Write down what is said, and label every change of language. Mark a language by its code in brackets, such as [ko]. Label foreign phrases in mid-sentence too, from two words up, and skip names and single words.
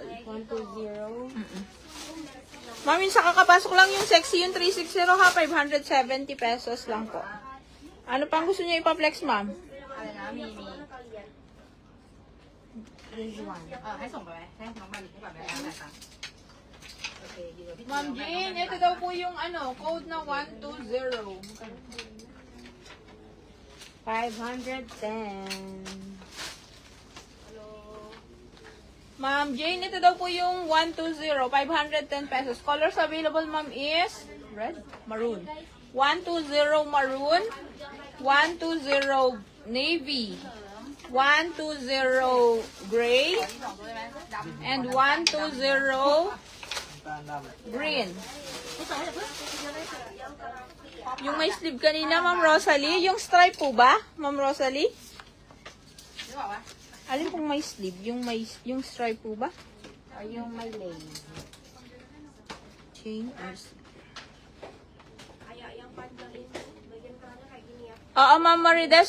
[tl] 120. Ma'am, yung sa kakapasok lang yung sexy, yung 360 ha, 570 pesos lang po. Ano pang gusto niyo ipa-flex, ma'am? [th] ให้ส่งไปไหมให้น้องบาลีให้แบบไหน [tl] Ma'am Jane, ito daw po yung ano, code na 120. 510. Ma'am Jane, ito daw po yung 120, 510 pesos. [en] Colors available, ma'am, is red, maroon. 120 maroon, 120 navy, 120 gray, and 120 green. [tl] Yung may sleeve kanina, ma'am Rosalie, yung stripe po ba, ma'am Rosalie? Alin pong may sleeve? Yung stripe po ba? O yung may lace. [en] Chain or sleeve? Oo, ma'am Marides.